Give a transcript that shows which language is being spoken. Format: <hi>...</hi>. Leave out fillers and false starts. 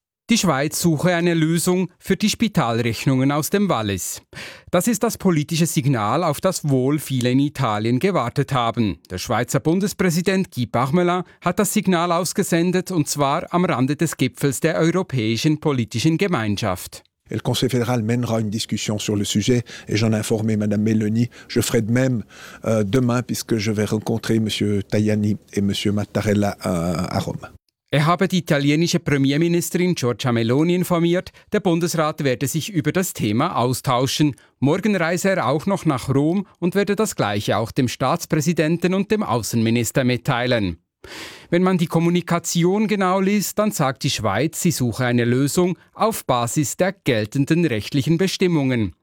<de>Die Schweiz suche eine Lösung für die Spitalrechnungen aus dem Wallis. Das ist das politische Signal, auf das wohl viele in Italien gewartet haben. Der Schweizer Bundespräsident Guy Parmelin hat das Signal ausgesendet, und zwar am Rande des Gipfels der Europäischen Politischen Gemeinschaft.</de> <fr>Le Conseil fédéral mènera une discussion sur le sujet et j'en ai informé Madame Meloni. Je ferai de même demain puisque je vais rencontrer Monsieur Tajani et Monsieur Mattarella à Rome.</fr> <de>Er habe die italienische Premierministerin Giorgia Meloni informiert, der Bundesrat werde sich über das Thema austauschen. Morgen reise er auch noch nach Rom und werde das Gleiche auch dem Staatspräsidenten und dem Außenminister mitteilen. Wenn man die Kommunikation genau liest, dann sagt die Schweiz, sie suche eine Lösung auf Basis der geltenden rechtlichen Bestimmungen.</de>